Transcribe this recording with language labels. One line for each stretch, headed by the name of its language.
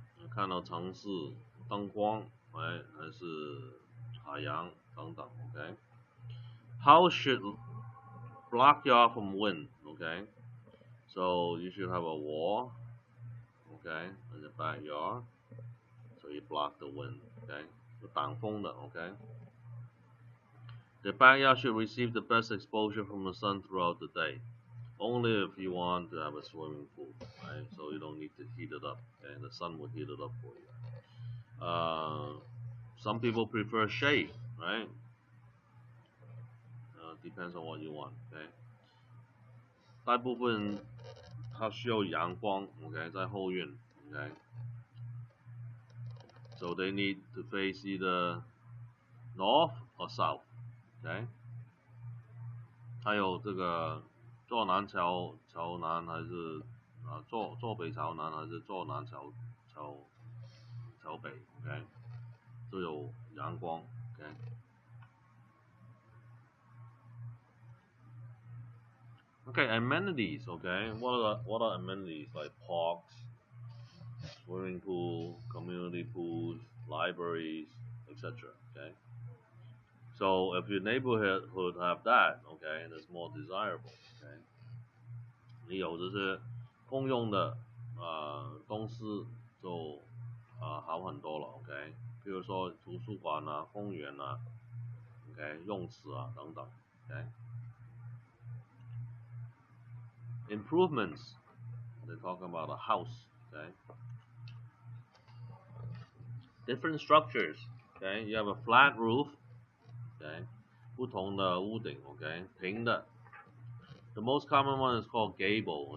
Chinese: 看到城市灯光，哎，还是海洋等等 ，OK？
English: House should block you off from wind, okay? So you should have a wall, okay, in the backyard, so you block the wind, okay?
Chinese: 有挡风的
English: ，okay? The backyard should receive the best exposure from the sun throughout the day. Only if you want to have a swimming pool, right? So you don't need to heat it up, okay? The sun will heat it up for you. Some people prefer shade, right? Depends on what you want, okay?
Chinese: 大部分人他需要阳光 ，OK， 在后院 ，OK。
English: So they need to face either north or south, OK。
Chinese: 还有这个坐南桥南还是坐北朝南还是坐南桥北 ，OK， 都有阳光 ，OK。
English: Okay, amenities. Okay, what are amenities like parks, swimming pool, community pools, libraries, etc. Okay, so if your neighborhood have that, okay, and it's more desirable.
Chinese: Okay, 你有这些公用的公司就好很多了。 OK， 比如说图书馆啊、公园啊 ，OK， 泳池啊等等。 OK。
English: Improvements, they're talking about a house, okay? Different structures, okay? You have a flat roof, okay?
Chinese: 不同的屋顶 okay? 平的
English: The most common one is called gable.